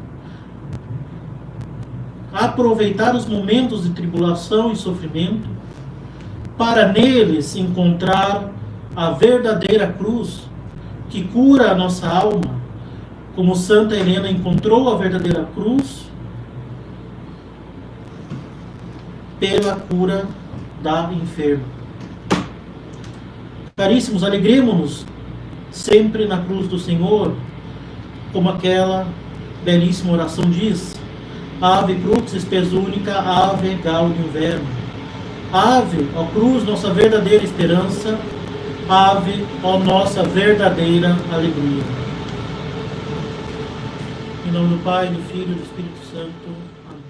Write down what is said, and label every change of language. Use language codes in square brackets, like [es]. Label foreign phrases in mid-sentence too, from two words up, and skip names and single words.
[pt] aproveitar os momentos de tribulação e sofrimento para neles encontrar a verdadeira cruz que cura a nossa alma, como Santa Helena encontrou a verdadeira cruz pela cura da enferma. Caríssimos, alegremos-nos sempre na cruz do Senhor, como aquela belíssima oração diz: [la] Ave crux spes unica, ave gaudium verbo. [pt] Ave, ó cruz, nossa verdadeira esperança. Ave, ó nossa verdadeira alegria. Em nome do Pai, do Filho e do Espírito Santo.